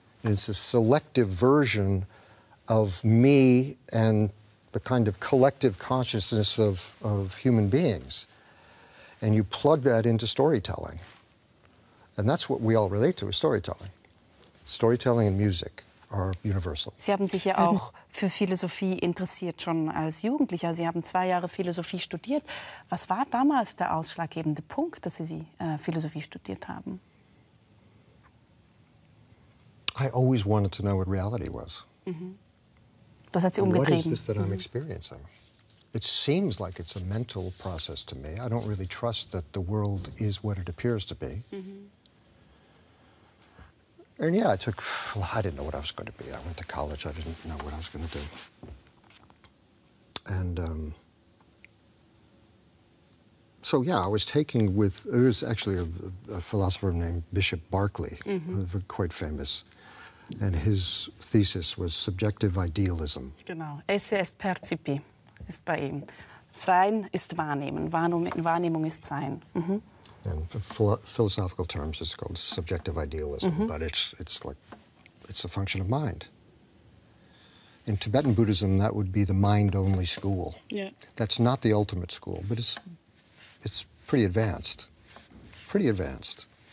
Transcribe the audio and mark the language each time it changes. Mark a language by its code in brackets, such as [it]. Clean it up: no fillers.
[en] And it's a selective version of me and the kind of collective consciousness of human beings. And you plug that into storytelling. And that's what we all relate to, is storytelling. Storytelling and music are universal. [de] Sie haben sich ja auch für Philosophie interessiert, schon als Jugendlicher. Sie haben 2 Jahre Philosophie studiert. Was war damals der ausschlaggebende Punkt, dass Sie Philosophie studiert haben? [en] I always wanted to know what reality was. [de] Das hat Sie [en] What is [de] umgetrieben. [en] this that I'm experiencing? It seems like it's a mental process to me. I don't really trust that the world is what it appears to be. And yeah, I didn't know what I was going to be. I went to college, I didn't know what I was going to do. And so yeah, I was taking there was actually a philosopher named Bishop Berkeley, quite famous. And his thesis was subjective idealism. [de] Genau, [la] esse est percipi, [de] ist bei ihm. Sein ist Wahrnehmen, Wahrnehmung ist Sein. [en] And for philosophical terms, it's called subjective idealism, but it's a function of mind. In Tibetan Buddhism, that would be the mind-only school. Yeah. That's not the ultimate school, but it's pretty advanced. Pretty advanced.